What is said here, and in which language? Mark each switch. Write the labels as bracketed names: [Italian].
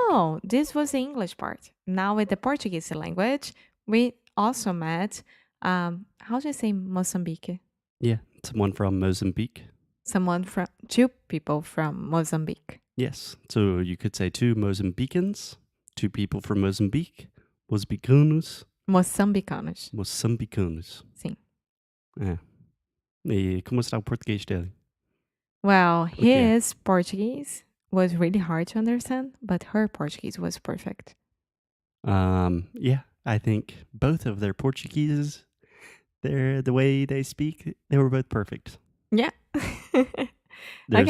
[English] No, this was the English part. Now with the Portuguese language, we also met, how do you say Mozambique? Yeah, someone from Mozambique. Two people from Mozambique. Yes, so you could say two Mozambicans, two people from Mozambique, Mozambicanos. [Portuguese] Moçambicanos. Moçambicanos. Sim. É. E como está o português dele? [English] Well, [Portuguese] Como é que é? [English] his Portuguese was really hard to understand, but her Portuguese was perfect. Yeah, I think both of their Portuguese, the way they speak, they were both perfect. Yeah. There's